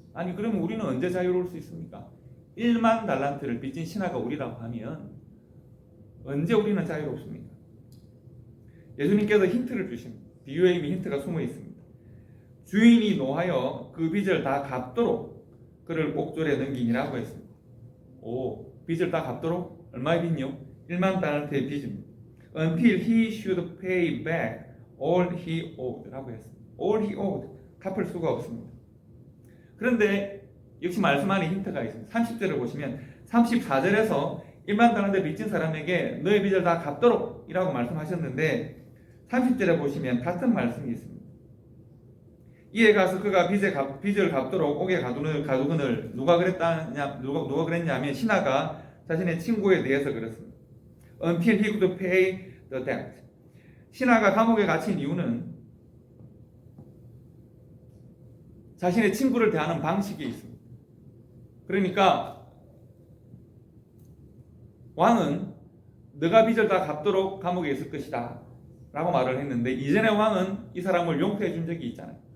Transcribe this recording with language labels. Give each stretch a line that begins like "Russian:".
Korean: 아니 그러면 우리는 언제 자유로울 수 있습니까? 1만 달란트를 빚진 신하가 우리라고 하면 언제 우리는 자유롭습니까? 예수님께서 힌트를 주십니다. 비유에 이미 힌트가 숨어 있습니다. 주인이 노하여 그 빚을 다 갚도록 그를 옥졸에 넘기니라고 했습니다. 빚을 다 갚도록? 얼마의 빚이요? 1만 달란트의 빚입니다.
English: Until he should pay back all he owed
Korean: 라고 했습니다.
English: All he owed,
Korean: 갚을 수가 없습니다. 그런데 역시 말씀 안에 힌트가 있습니다. 30절을 보시면 34절에서 1만 달란트 빚진 사람에게 너의 빚을 다 갚도록 이라고 말씀하셨는데 30절에 보시면 같은 말씀이 있습니다. 이에 가서 그가 빚을 갚도록 옥에 가두거늘 누가 그랬냐면 신하가 자신의 친구에 대해서 그렇습니다.
English: Until he could pay the debt.
Korean: 신하가 감옥에 갇힌 이유는 자신의 친구를 대하는 방식이 있습니다. 그러니까 왕은 너가 빚을 다 갚도록 감옥에 있을 것이다 라고 말을 했는데 이전에 왕은 이 사람을 용서해 준 적이 있잖아요.